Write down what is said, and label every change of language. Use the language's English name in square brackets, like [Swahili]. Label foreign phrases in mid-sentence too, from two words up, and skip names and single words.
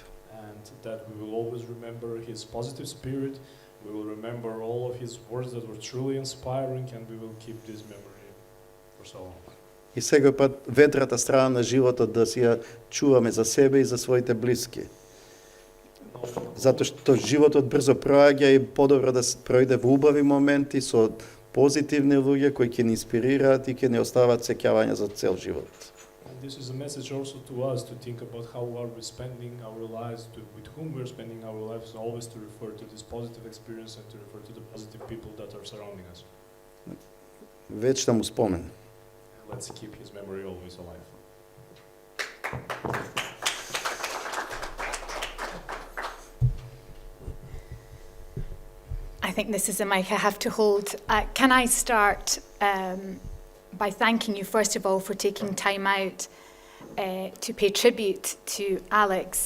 [English] And that we will always remember his positive spirit, we will remember all of his words that were truly inspiring, and we will keep this memory for so long. [Macedonian] И секој пат ветрата страна на животот да си ја чуваме за себе и за своите блиски. Затоа што животот брзо проаѓа и подобро да пројде во убави моменти со позитивни луѓе кои ќе ни инспирираат и ќе ни остават сеќавања за цел живот. [English] And this is a message also to us to think about how are we spending our lives, with whom we're spending our lives, always to refer to this positive experience and to refer to the positive people that are surrounding us. [Macedonian] Вечна му спомен. [English] Let's keep his memory always alive. I think this is a mic I have to hold. Can I start by thanking you, first of all, for taking time out to pay tribute to Alex.